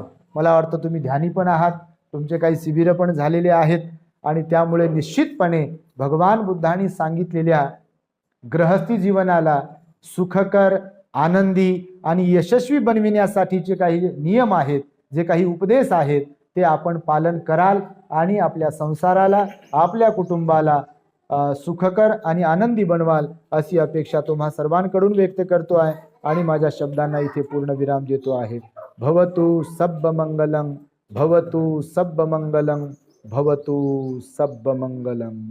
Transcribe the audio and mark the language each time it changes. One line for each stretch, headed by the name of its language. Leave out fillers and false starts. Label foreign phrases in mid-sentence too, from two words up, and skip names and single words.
Marathi: मला वाटतं तुम्ही ध्यानी पण आहात, तुमचे काही शिबिरं पण झालेले आहेत आणि त्यामुळे निश्चितपणे भगवान बुद्धांनी सांगितलेल्या गृहस्थी जीवनाला सुखकर, आनंदी आणि यशस्वी बनविण्यासाठीचे काही नियम आहेत, जे काही उपदेश आहेत, ते आपण पालन कराल आणि आपल्या संसाराला, आपल्या कुटुंबाला सुखकर आणि आनंदी बनवाल अशी अपेक्षा तुम्हा सर्वांकडून व्यक्त करतो आहे आणि माझ्या शब्दांना इथे पूर्ण विराम देतो आहे.
Pali: भवतु सब्ब मंगलम, भवतु सब्ब मंगलम, भवतु सब्ब मंगलम.